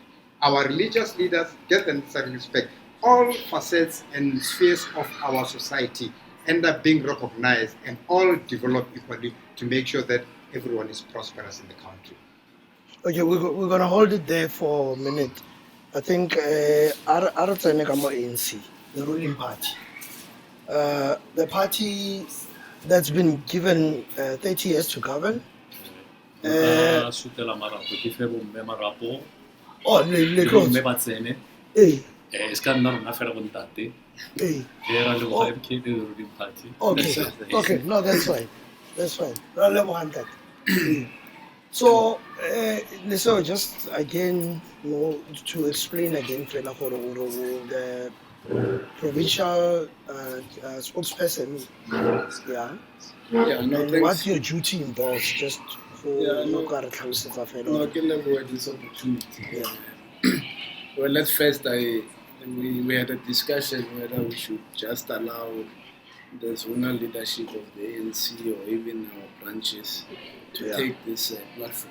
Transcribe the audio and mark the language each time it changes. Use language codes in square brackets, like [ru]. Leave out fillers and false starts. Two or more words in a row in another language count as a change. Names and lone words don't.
[en] Our religious leaders get the necessary respect. All facets and spheres of our society end up being recognized and all develop equally to make sure that everyone is prosperous in the country. Okay, we're going to hold it there for a minute. I think ANC, the ruling party. The party that's been given 30 years to govern. [tn] Sutela marapo ke fe bomme marapo Oh, le bomme ba tsene Hey, e ska nna rona fela bontate hey. e ra le go MK [en] the ruling party. Okay, no, that's fine. That's fine. [tn] Ra lebogang ntate. [en] So, so just again, to explain again, [tn] fela gore [en] the provincial spokesperson, yeah, no, and what your duty involves, just for no, okay, this opportunity. Well, at first, we had a discussion whether we should just allow the zonal leadership of the ANC or even our branches to take this platform.